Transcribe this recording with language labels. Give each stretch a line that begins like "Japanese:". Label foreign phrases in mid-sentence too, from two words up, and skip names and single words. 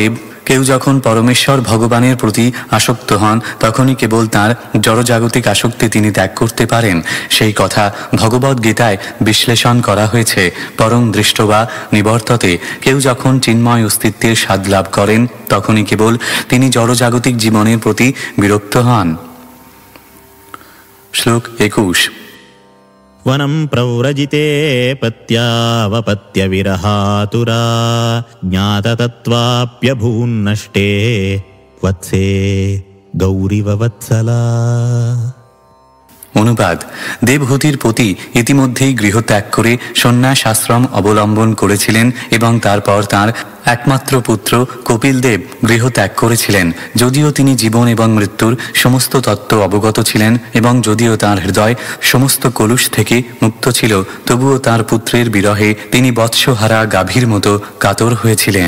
Bangla: অতএব কেউ যখন পরমেশ্বর ভগবানের প্রতি আসক্ত হন তখনই কেবল তাঁর জড়জাগতিক আসক্তি তিনি ত্যাগ করতে পারেন। সেই কথা ভগবদ্গীতায় বিশ্লেষণ করা হয়েছে।
Sanskrit: परं दृष्ट्वा निवर्तते,
Bangla: কেউ যখন চিন্ময় অস্তিত্বের স্বাদ লাভ করেন তখনই কেবল তিনি জড়জাগতিক জীবনের প্রতি বিরক্ত হন। শ্লোক 21।
Sanskrit: वनं प्रव्रजिते पत्यावपत्यविरहातुरा ज्ञाततत्त्वाप्यभून्नष्टे वत्से गौरिववत्सला।
Bangla: অনুবাদ: দেবহূতির পতি ইতিমধ্যেই গৃহত্যাগ করে সন্ন্যাস আশ্রম অবলম্বন করেছিলেন এবং তারপর তাঁর একমাত্র পুত্র কপিলদেব গৃহত্যাগ করেছিলেন। যদিও তিনি জীবন এবং মৃত্যুর সমস্ত তত্ত্ব অবগত ছিলেন এবং যদিও তাঁর হৃদয় সমস্ত কলুষ থেকে মুক্ত ছিল, তবুও তাঁর পুত্রের বিরহে তিনি বৎসহারা গাভীর মতো কাতর হয়েছিলেন।